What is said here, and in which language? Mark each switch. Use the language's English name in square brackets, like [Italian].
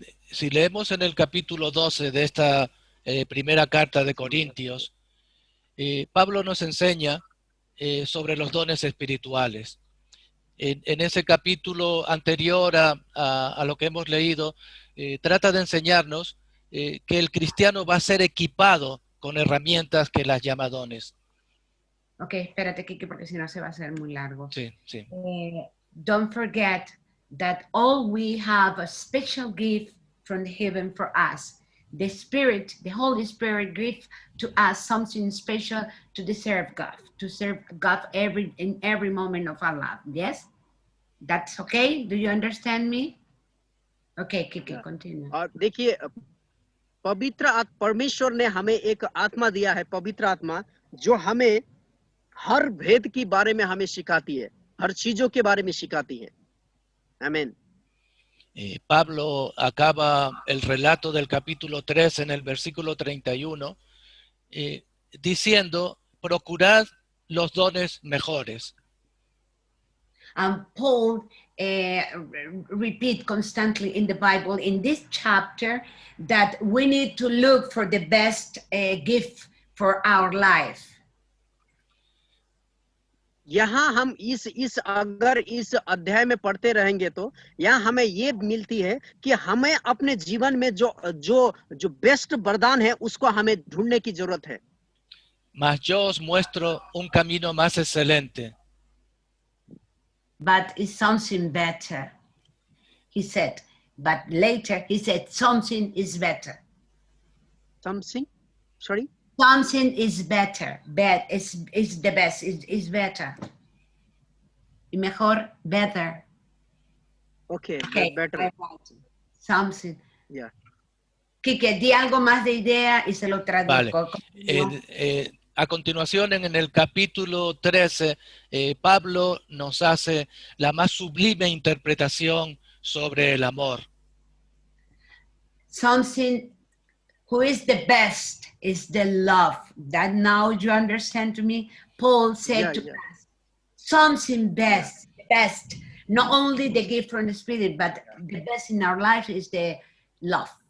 [Spanish] Si leemos en el capítulo 12 de esta primera carta de Corintios, Pablo nos enseña sobre los dones espirituales. En ese capítulo anterior a lo que hemos leído, trata de enseñarnos que el cristiano va a ser equipado con herramientas que las llama dones. Ok, espérate, Kike, porque si no se va a hacer muy largo. Sí, sí. [English] Don't forget that all we have a special gift from heaven for us. The Spirit, the Holy Spirit gives to us something special to serve God in every moment of our life. Yes? That's okay? Do you understand me? Okay, Kike, continue. [Hindi] और देखिए, पवित्र परमेश्वर ने हमें एक आत्मा दिया है, पवित्र आत्मा, जो हमें हर भेद के बारे में हमें सिखाती है, हर चीजों के बारे में सिखाती है। आमीन। [Spanish] Pablo acaba el relato del capítulo 3 en el versículo 31 diciendo, procurad los dones mejores. [English] Paul repeat constantly in the Bible, in this chapter, that we need to look for the best gift for our life. [Hindi] यहाँ हम अगर इस अध्याय में पढ़ते रहेंगे तो यहाँ हमें ये मिलती है कि हमें अपने जीवन में जो बेस्ट वरदान है उसको हमें ढूंढने की जरूरत है। [Spanish] Mas yo os muestro un camino más excelente. [English] But it's something better, he said. But later he said something is better. Something? Sorry? Something is better. Is the best. Is better. [Spanish] Y mejor, better. [English] Okay, Okay, better. something. Yeah. [Spanish] Quique, di algo más de idea y se lo Vale. traduzco. A continuación, en el capítulo 13, Pablo nos hace la más sublime interpretación sobre el amor. [English] Something who is the best is the love. That now you understand to me? Paul said to us, something best, not only the gift from the Spirit, but the best in our life is the love.